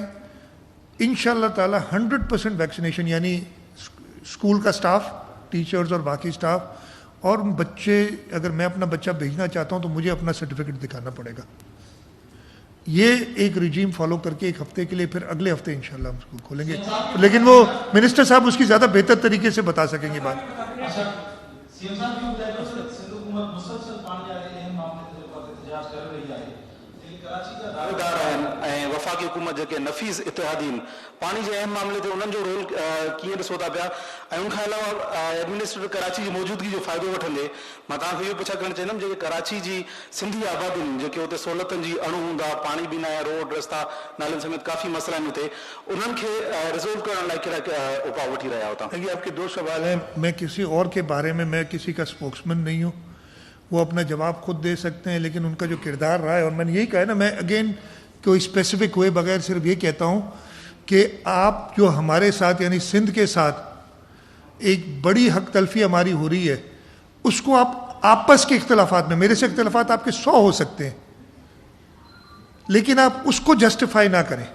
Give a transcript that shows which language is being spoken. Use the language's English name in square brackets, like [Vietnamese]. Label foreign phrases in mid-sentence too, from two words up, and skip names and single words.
[Urdu] انشاءاللہ تعالی 100% ویکسینیشن, یعنی اسکول کا سٹاف, ٹیچرز اور باقی سٹاف, اور بچے, اگر میں اپنا بچہ بھیجنا چاہتا ہوں تو مجھے اپنا سرٹیفکیٹ دکھانا پڑے گا. یہ ایک رجیم فالو کر کے ایک ہفتے کے لیے پھر اگلے ہفتے انشاءاللہ ہم اس کو کھولیں گے, لیکن وہ منسٹر صاحب اس کی زیادہ بہتر طریقے سے بتا سکیں گے بات. [Sindhi] वफ़ाक़ी हुकूमत जेके नफ़ीज़ इतिहादीन पानी जे अहम मामले ते उन्हनि जो रोल कीअं ॾिसो था पिया, ऐं उनखां अलावा एडमिनिस्ट्रेटर कराची जी मौजूदगी जो फ़ाइदो वठंदे मां तव्हांखे इहो पुछा करणु चाहींदुमि जेके कराची जी सिंधी आबादियुनि जेके उते सहूलियतनि जी अणु हूंदा, पाणी बि न आहे, रोड रस्ता नालनि समेत काफ़ी मसइला आहिनि उते, उन्हनि खे रिज़ोल्व करण लाइ कहिड़ा उपाउ वठी रहिया आहियो तव्हां? [Urdu] یہ آپ کے دو سوال ہیں. میں کسی اور کے بارے میں میں کسی کا سپوکس مین نہیں ہوں، وہ اپنا جواب خود دے سکتے ہیں، لیکن ان کا جو کردار رہا ہے، اور میں نے یہی کہا ہے نا، میں اگین کوئی سپیسیفک ہوئے بغیر صرف یہ کہتا ہوں کہ آپ جو ہمارے ساتھ یعنی سندھ کے ساتھ ایک بڑی حق تلفی ہماری ہو رہی ہے، اس کو آپ آپس کے اختلافات میں، میرے سے اختلافات آپ کے 100 ہو سکتے ہیں، لیکن آپ اس کو جسٹیفائی نہ کریں.